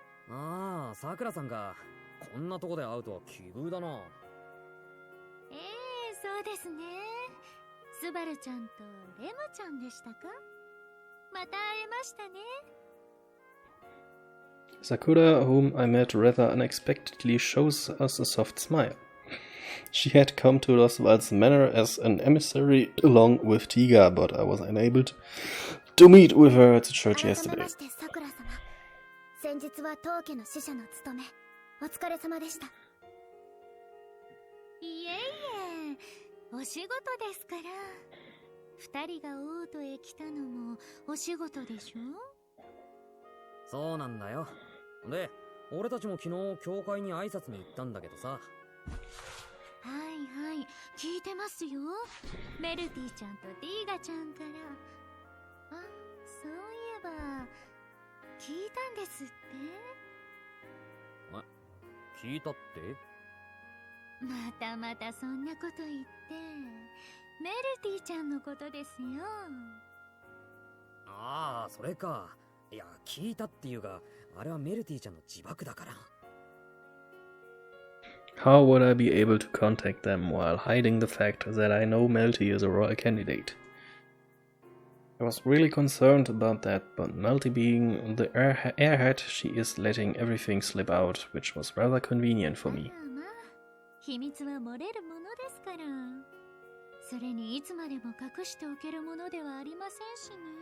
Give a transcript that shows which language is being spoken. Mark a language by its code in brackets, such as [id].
[ja] ああ、さくらさんがこんなとこで会うとは奇遇だな。そうですね。スバルちゃんとレムちゃんでしたか。また会えましたね。 [en] Sakura, whom I met rather unexpectedly, shows us a soft smile. She had come to Roswell's manor as an emissary along with Tiga, but I was unable to meet with her at the church yesterday. [ja] 先日は当家の使者の務め、お疲れ様でした。いえいえ、お仕事ですから。二人がオートへ来たのもお仕事でしょ？そうなんだよ。で、俺たちも昨日教会に挨拶に行ったんだけどさ。はいはい、聞いてますよ。メルティちゃんとディーガちゃんから。あ、そういえば聞いたんですって。聞いたって？またまたそんなこと言って。メルティちゃんのことですよ。ああ、それか。いや、聞いたっていうが、あれはメルティちゃんの自爆だから。 [en] How would I be able to contact them while hiding the fact that I know Melty is a royal candidate? I was really concerned about that, but Melty being the airhead, she is letting everything slip out, which was rather convenient for me. [ja] 秘密は漏れるものですから。それにいつまでも隠しておけるものではありませんしね。